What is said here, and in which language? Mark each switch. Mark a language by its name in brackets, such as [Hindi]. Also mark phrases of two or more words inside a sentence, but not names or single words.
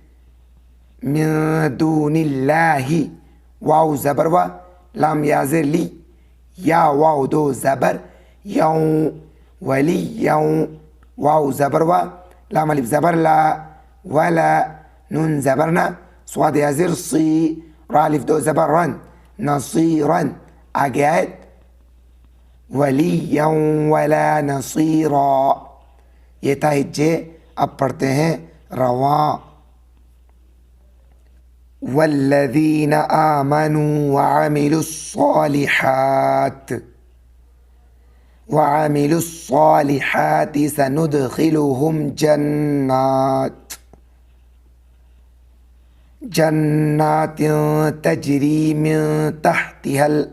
[Arabic] من دون اللہ [Urdu] واو زبر و لام یا زر لی یا واو دو زبر یوں ولی یوں واو زبر و لام الف زبر لا ولا نون زبرنا صاد یا زر صی را الف دو زبر رن نصیرن آگے آیت [Arabic] ولییا ولا نصیرا [Urdu] یہ تھا ہجے اب پڑھتے ہیں رواں [Arabic] والذین آمنوا وعملوا الصالحات سندخلهم جنات تجری من تحتها